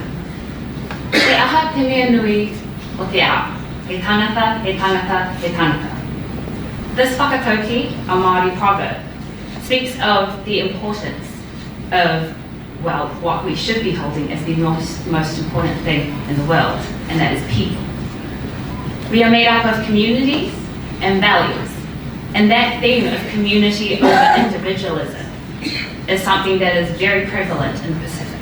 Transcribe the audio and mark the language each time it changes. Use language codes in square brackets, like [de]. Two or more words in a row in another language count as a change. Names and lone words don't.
[mi] Te aha te mea nui o te ao, he tangata, he tangata, he tangata. [en] This whakatauki, a Māori proverb, speaks of the importance of, well, what we should be holding as the most important thing in the world, and that is people. We are made up of communities and values. And that theme of community over individualism is something that is very prevalent in the Pacific.